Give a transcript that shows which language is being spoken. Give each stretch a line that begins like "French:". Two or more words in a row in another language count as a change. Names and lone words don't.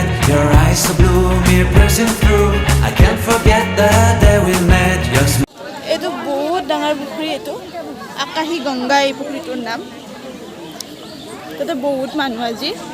English: Your eyes so blue, me piercing through. I can't forget the day we met. Your
Assamese: এইটো বহুত ডাঙৰ পুখুৰী এইটো আকাশী গংগা এই পুখুৰীটোৰ নাম তাতে বহুত মানুহ আজি